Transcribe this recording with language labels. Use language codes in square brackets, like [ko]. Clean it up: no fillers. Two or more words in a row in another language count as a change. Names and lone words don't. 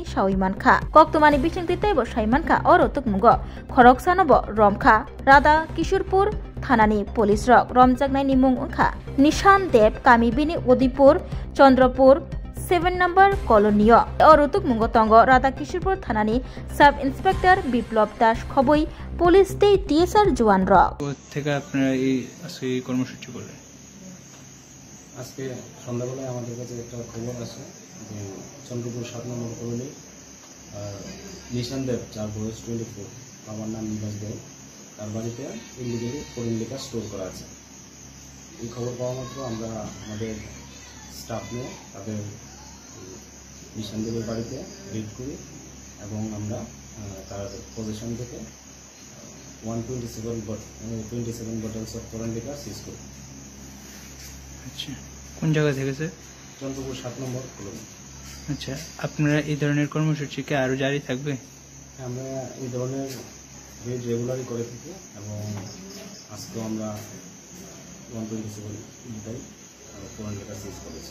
[trp] shawi manka koktomani bisingti tei bo shai manka oro tukmungo khoroksano bo romkha Radha Kishorpur thanani police rok romjaknai ni mung ongkha Nishan Dev Kamibini Odipur Chandrapur 7 number colony oro tukmungo tongo Radha Kishorpur thanani [en] sub inspector [trp] Biplop Das khoboi police tei TSR jawan rok [bn] থেকে আপনারা এই আজকে কর্মসূচি করলেন আজকে সন্ধ্যাবেলায় আমাদের কাছে একটা খবর আসে যে চন্দ্রপুর 7 নম্বর কলোনি নিশান দেব যার বয়স 24 আমার নাম নিবাস দেব তার বাড়িতে [en] illegally foreign liquor store [bn] করা আছে। এই খবর পাওয়া মাত্র আমরা আমাদের স্টাফ নিয়ে তাদের নিশান দেবের বাড়িতে রেড করি এবং আমরা তার পজিশন থেকে 127 [en] bottles of foreign liquor [bn] সিজ করি। আচ্ছা, কোন জায়গা থেকে স্যার? চন্দ্রপুর 7 নম্বর কলোনি। আচ্ছা, আপনারা এই ধরনের কর্মসূচি কি আরো জারি থাকবে? আমরা এই ধরনের [en] raid regularly [bn] করে থাকি এবং আজকেও আমরা 127 [en] bottle foreign liquor seize [bn] করেছি।